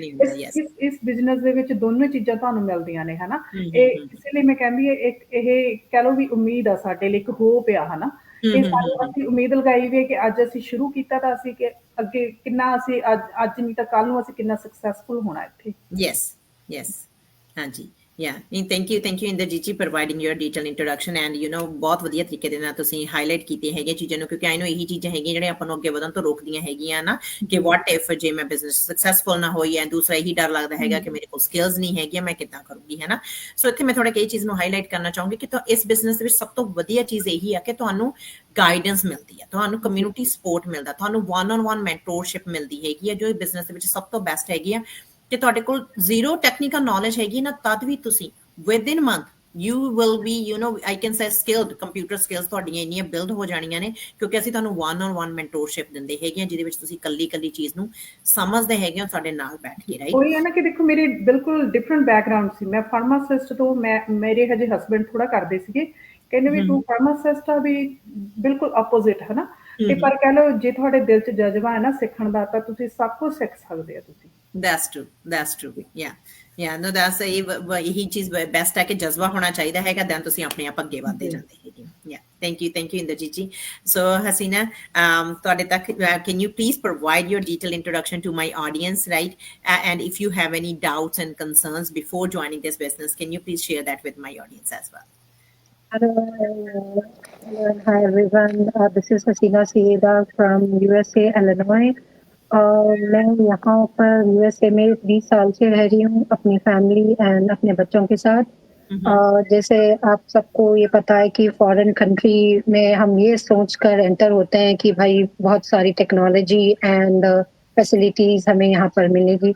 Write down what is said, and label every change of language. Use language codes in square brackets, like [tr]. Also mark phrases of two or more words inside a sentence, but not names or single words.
[pa] ਇਸ ਬਿਜ਼ਨਸ ਦੇ ਵਿੱਚ ਦੋਨੋਂ ਚੀਜ਼ਾਂ ਤੁਹਾਨੂੰ ਮਿਲਦੀਆਂ ਨੇ, ਹਨਾ। ਇਹ ਇਸੇ ਲਈ ਮੈਂ ਕਹਿੰਦੀ ਇਹ ਕਹਿ ਲਓ ਵੀ ਉਮੀਦ ਆ ਸਾਡੇ ਲਈ, ਇੱਕ ਹੋਪ ਆ, ਹਨਾ। ਇਹ ਸਾਨੂੰ ਅਸੀਂ ਉਮੀਦ ਲਗਾਈ ਵੀ ਹੈ ਕਿ ਅੱਜ ਅਸੀਂ ਸ਼ੁਰੂ ਕੀਤਾ ਤਾਂ ਅਸੀਂ ਕਿ ਅੱਗੇ ਕਿੰਨਾ ਅਸੀਂ ਅੱਜ ਨਹੀਂ ਤਾਂ ਕੱਲ ਨੂੰ ਅਸੀਂ ਕਿੰਨਾ ਸਕਸੈਸਫੁਲ ਹੋਣਾ ਇੱਥੇ। ਯੈਸ ਹਾਂਜੀ। [en] Yeah, thank you [pa] ਇੰਦਰਜੀਤ ਜੀ [en] providing your detailed introduction and [pa] ਬਹੁਤ ਵਧੀਆ ਤਰੀਕੇ ਦੇ ਨਾਲ ਤੁਸੀਂ ਹਾਈਲਾਈਟ ਕੀਤੇ ਹੈਗੇ ਚੀਜ਼ਾਂ ਨੂੰ, ਕਿਉਂਕਿ [en] I know [pa] ਇਹੀ ਚੀਜ਼ਾਂ ਹੈਗੀਆਂ ਜਿਹੜੇ ਆਪਾਂ ਨੂੰ ਅੱਗੇ ਵਧਣ ਤੋਂ ਰੋਕਦੀਆਂ ਹੈਗੀਆਂ ਨਾ, ਕਿ [en] what if [pa] ਜੇ ਮੈਂ [en] business successful [pa] ਨਾ ਹੋਈ, ਐ ਦੂਸਰਾ ਇਹੀ ਡਰ ਲੱਗਦਾ ਹੈਗਾ ਕਿ ਮੇਰੇ ਕੋਲ ਸਕਿੱਲਸ ਨਹੀਂ ਹੈਗੀਆਂ, ਮੈਂ ਕਿੱਦਾਂ ਕਰੂੰਗੀ, ਹੈ ਨਾ। ਸੋ ਇੱਥੇ ਮੈਂ ਥੋੜਾ ਕਈ ਚੀਜ਼ ਨੂੰ ਹਾਈਲਾਈਟ ਕਰਨਾ ਚਾਹੂੰਗੀ ਕਿ ਇਸ ਬਿਜ਼ਨਸ ਦੇ ਵਿੱਚ ਸਭ ਤੋਂ ਵਧੀਆ ਚੀਜ਼ ਇਹੀ ਆ ਕਿ ਤੁਹਾਨੂੰ ਗਾਈਡੈਂਸ ਮਿਲਦੀ ਹੈ, ਤੁਹਾਨੂੰ [en] community support [pa] ਮਿਲਦਾ, ਤੁਹਾਨੂੰ [en] 1-on-1 mentorship [pa] ਮਿਲਦੀ ਹੈਗੀ ਆ, ਜੋ ਇਹ ਬਿਜ਼ਨਸ ਦੇ ਵਿੱਚ ਸਭ ਤੋਂ ਬੈਸਟ ਹੈਗੀ ਆ। ਕਿ ਤੁਹਾਡੇ ਕੋਲ [en] zero technical knowledge [pa] ਹੈਗੀ ਨਾ, ਤਦ ਵੀ ਤੁਸੀਂ [en] within a month you will be I can say skilled, computer skills [pa] ਤੁਹਾਡੀਆਂ ਇੰਨੀਆਂ ਬਿਲਡ ਹੋ ਜਾਣੀਆਂ ਨੇ, ਕਿਉਂਕਿ ਅਸੀਂ ਤੁਹਾਨੂੰ [en] 1-on-1 mentorship [pa] ਦਿੰਦੇ ਹੈਗੇ ਆ, ਜਿਹਦੇ ਵਿੱਚ ਤੁਸੀਂ ਕੱਲੀ ਚੀਜ਼ ਨੂੰ ਸਮਝਦੇ ਹੈਗੇ ਹੋ ਸਾਡੇ ਨਾਲ ਬੈਠ ਕੇ, ਰਾਈਟ। ਉਹੀ ਹੈ ਨਾ ਕਿ ਦੇਖੋ ਮੇਰੇ ਬਿਲਕੁਲ [en] different background [pa] ਸੀ। ਮੈਂ ਫਾਰਮਾਸਿਸਟ ਤੋਂ, ਮੇਰੇ ਹਜੇ ਹਸਬੈਂਡ ਥੋੜਾ ਕਰਦੇ ਸੀਗੇ, ਕਹਿੰਦੇ ਵੀ ਤੂੰ ਫਾਰਮਾਸਿਸਟ ਆ, ਵੀ ਬਿਲਕੁਲ ਆਪੋਜ਼ਿਟ, ਹੈ ਨਾ। ਤੇ ਪਰ ਕਹਿ ਲਓ ਜੇ ਤੁਹਾਡੇ ਦਿਲ 'ਚ ਜਜ਼ਬਾ ਹੈ ਨਾ ਸਿੱਖਣ ਦਾ, ਤਾਂ ਤੁਸੀਂ ਸਭ ਕੁਝ ਸਿੱਖ ਸਕਦੇ ਆ ਤੁਸੀਂ। [en] That's true. Yeah, no, that's [pa] ਇਹੀ ਚੀਜ਼ ਬੈਸਟ ਹੈ ਕਿ ਜਜ਼ਬਾ ਹੋਣਾ ਚਾਹੀਦਾ ਹੈਗਾ, ਦੈਨ ਤੁਸੀਂ ਆਪਣੇ ਆਪ ਅੱਗੇ ਵਧਦੇ ਜਾਂਦੇ ਹੈਗੇ। [en] Yeah, thank you ਇੰਦਰਜੀਤ ਜੀ। So ਹਸੀਨਾ, [pa] ਤੁਹਾਡੇ ਤੱਕ [en] can you please provide your detailed introduction to my audience, right? And if you have any doubts and concerns before joining this business, can you please share that with my audience as well? Hello, hi everyone. This is Hasina Sayeeda from USA, Illinois. [hi] मैं यहाँ पर USA में 20 साल से रह रही हूँ अपनी फैमिली एंड अपने बच्चों के साथ। जैसे आप सबको ये पता है कि [en] foreign country [hi] में हम ये सोचकर एंटर होते हैं कि भाई बहुत सारी [en] technology and facilities [hi] हमें यहाँ पर मिलेगी।